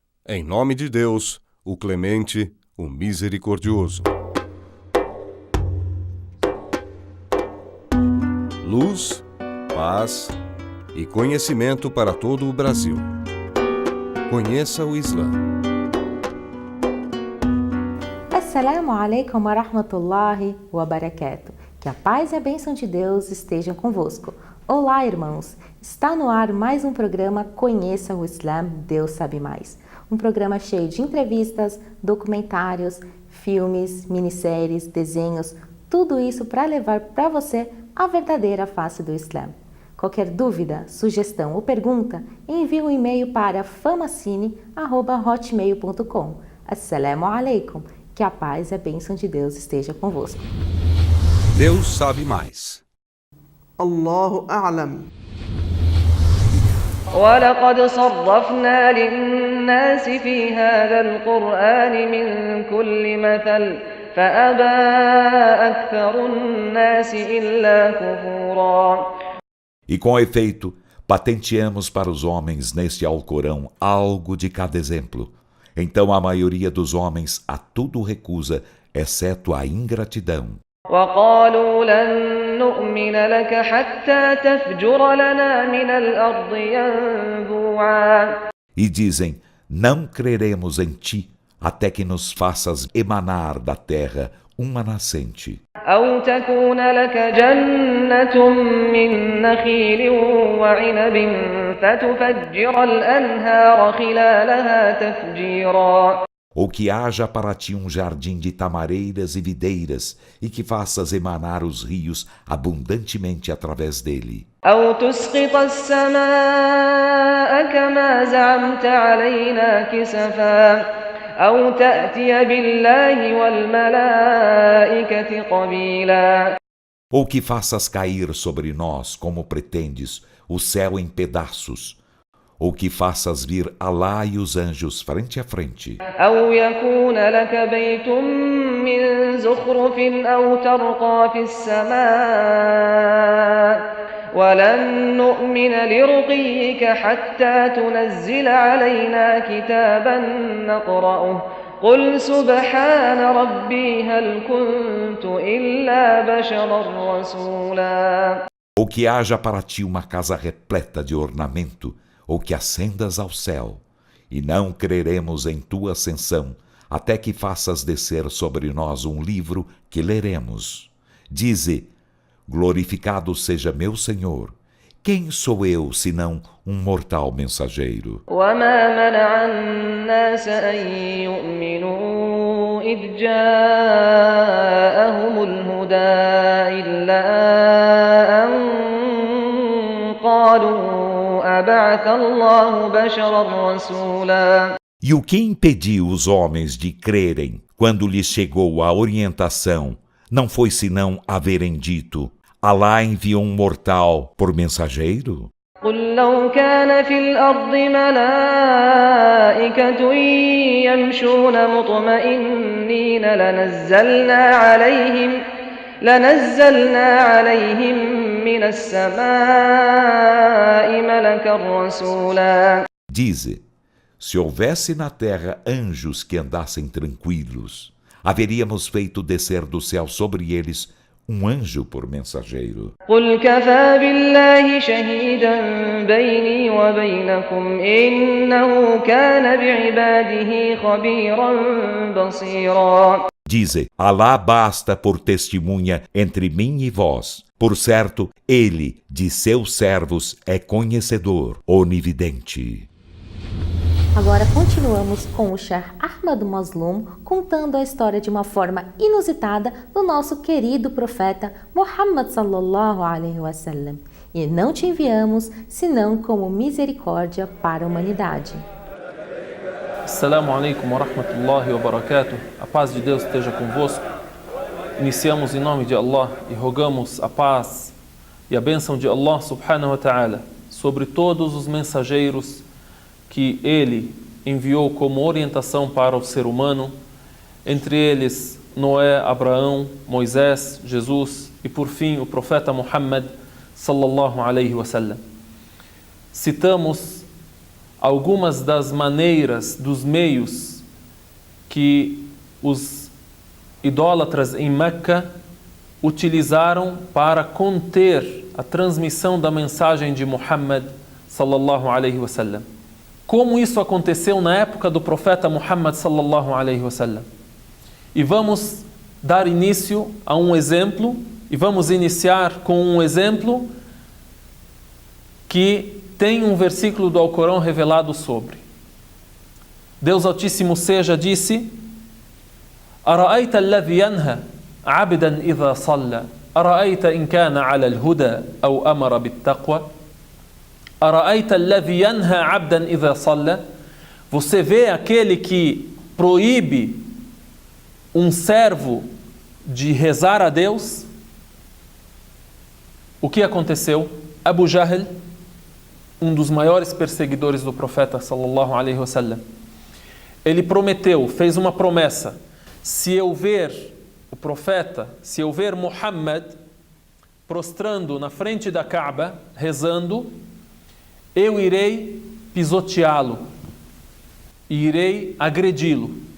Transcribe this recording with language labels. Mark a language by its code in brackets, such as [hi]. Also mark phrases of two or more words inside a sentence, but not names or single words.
[pt] Em nome de Deus, o Clemente, o Misericordioso. Luz, paz e conhecimento para todo o Brasil. Conheça o Islã. [ar] السلام عليكم ورحمة الله وبركاته. [pt] Que a paz e a bênção de Deus estejam convosco. Olá, irmãos! Está no ar mais um programa Conheça o Islã, Deus Sabe Mais. Um programa cheio de entrevistas, documentários, filmes, minisséries, desenhos, tudo isso para levar para você a verdadeira face do Islã. Qualquer dúvida, sugestão ou pergunta, envie um e-mail para famacine@hotmail.com. [ar] السلام عليكم. [pt] Que a paz e a bênção de Deus esteja convosco. Deus sabe mais. [ar] الله أعلم. وَلَقَدْ صَرَّفْنَا لِلنَّاسِ فِي هَذَا الْقُرْآنِ مِنْ كُلِّ مَثَلٍ فَأَبَى أَكْثَرُ النَّاسِ إِلَّا كُفُورًا. [pt] E com efeito, patenteamos para os homens neste Alcorão algo de cada exemplo. Então a maioria dos homens a tudo recusa, exceto a ingratidão. [ar] وَقَالُوا لَن نُّؤْمِنَ لَكَ حَتَّى تَفْجُرَ لَنَا مِنَ الْأَرْضِ يَنبُوعًا. [pt] E dizem, não creremos em ti, até que nos faças emanar da terra uma nascente. [ar] أَوْ تَكُونَ لَكَ جَنَّةٌ مِّن نَّخِيلٍ وَعِنَبٍ فَتُفَجِّرَ الْأَنْهَارَ خِلَالَهَا تَفْجِيرًا. [pt] Ou que haja para ti um jardim de tamareiras e videiras, e que faças emanar os rios abundantemente através dele. [ar] أَوْ تُسْقِطَ السَّمَاءَ كَمَا زَعَمْتَ عَلَيْنَا كِسَفًا أَوْ تَأْتِيَ بِاللَّهِ وَالْمَلَائِكَةِ قَبِيلًا. [pt] Ou que faças cair sobre nós, como pretendes, o céu em pedaços, ou que faças vir Alá e os anjos frente a frente. [ar] أَوْ يَكُونَ لَكَ بَيْتٌ مِّن زُخْرُفٍ أَوْ تَرْقَىٰ فِي السَّمَاءِ وَلَن نُّؤْمِنَ لِرُقِيِّكَ حَتَّىٰ تُنَزِّلَ عَلَيْنَا كِتَابًا نَّقْرَؤُهُ قُلْ سُبْحَانَ رَبِّي هَلْ كُنتُ إِلَّا بَشَرًا رَّسُولًا. [pt] Ou que haja para ti uma casa repleta de ornamento, ou que ascendas ao céu, e não creremos em tua ascensão, até que faças descer sobre nós um livro que leremos. Dize, glorificado seja meu Senhor. Quem sou eu, senão um mortal mensageiro? [ar] وَمَا مَنَعَ النَّاسَ أَن يُؤْمِنُوا إِذْ جَاءَهُمُ الْهُدَىٰ إِلَّا أَن قَالُوا أَبَعَثَ اللَّهُ بَشَرًا رَّسُولًا. [pt] E o que impediu os homens de crerem quando lhes chegou a orientação não foi senão haverem dito: Alá enviou um mortal por mensageiro? [ar] قُل لَّوْ كَانَ فِي الْأَرْضِ مَلَائِكَةٌ يَمْشُونَ مُطْمَئِنِّينَ لَنَزَّلْنَا عَلَيْهِم مِّنَ السَّمَاءِ مَلَكًا رَّسُولًا. [pt] Dize, se houvesse na terra anjos que andassem tranquilos, haveríamos feito descer do céu sobre eles um anjo por mensageiro. [ar] قُلْ كَفَىٰ بِاللَّهِ شَهِيدًا بَيْنِي وَبَيْنَكُمْ إِنَّهُ كَانَ بِعِبَادِهِ خَبِيرًا بَصِيرًا. [pt] Dize, Alá basta por testemunha entre mim e vós. Por certo, ele, de seus servos, é conhecedor, onividente. Agora continuamos com o Sheikh Ahmad Mazloum contando a história de uma forma inusitada do nosso querido profeta Muhammad [ar] صلى الله عليه وسلم. [pt] E não te enviamos senão como misericórdia para a humanidade. [ar] السلام عليكم ورحمة الله وبركاته. [pt] A paz de Deus esteja convosco. Iniciamos em nome de Allah e rogamos a paz e a bênção de Allah [ar] سبحانه وتعالى [pt] sobre todos os mensageiros que Ele enviou como orientação para o ser humano, entre eles Noé, Abraão, Moisés, Jesus e por fim o profeta Muhammad [ar] صلى الله عليه وسلم. [pt] Citamos algumas das maneiras, dos meios que os idólatras em Meca utilizaram para conter a transmissão da mensagem de Muhammad [ar] صلى الله عليه وسلم. [pt] Como isso aconteceu na época do profeta Muhammad [ar] صلى الله عليه وسلم? [pt] E vamos dar início a um exemplo, e vamos iniciar com um exemplo que tem um versículo do Alcorão revelado sobre. Deus Altíssimo seja disse: [ar] أرأيت الذي ينهى عبدا إذا صلى أرأيت إن كان على الهدى أو أمر بالتقوى أرأيت الذي ينهى عبدا إذا صلى. [pt] Você vê aquele que proíbe um servo de rezar a Deus? O que aconteceu? Abu Jahl, um dos maiores perseguidores do profeta [ar] صلى الله عليه وسلم, [pt] ele prometeu, fez uma promessa: se eu ver o profeta, se eu ver Muhammad prostrando na frente da Kaaba, rezando, eu irei pisoteá-lo e irei agredi-lo.